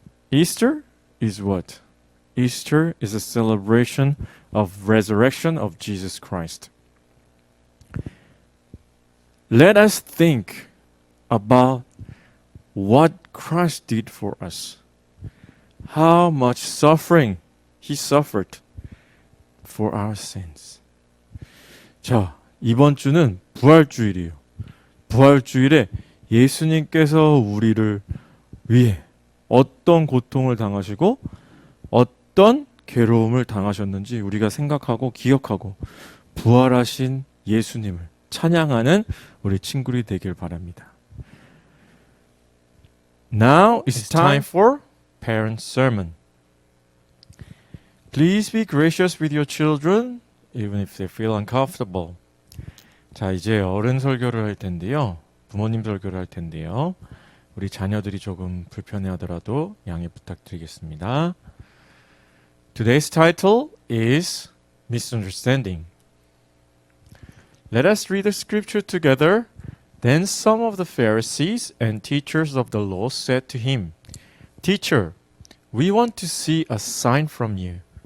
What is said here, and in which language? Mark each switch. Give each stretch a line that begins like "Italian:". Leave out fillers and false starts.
English: Easter is what? Easter is a celebration of resurrection of Jesus Christ. Let us think about what Christ did for us. How much suffering he suffered for our sins.
Korean: 자, 이번 주는 부활주일이에요. 부활주일에 예수님께서 우리를 위해 어떤 고통을 당하시고 어떤 괴로움을 당하셨는지 우리가 생각하고 기억하고 부활하신 예수님을 찬양하는 우리 친구들이 되길 바랍니다.
English: Now it's time for parent sermon. Please be gracious with your children, even if they feel uncomfortable.
Korean: 자, 이제 어른 설교를 할 텐데요. 부모님 설교를 할 텐데요. 우리 자녀들이 조금 불편해하더라도 양해 부탁드리겠습니다.
English: Today's title is Misunderstanding. Let us read the scripture together. Then some of the Pharisees and teachers of the law said to him, Teacher, we want to see a sign from you.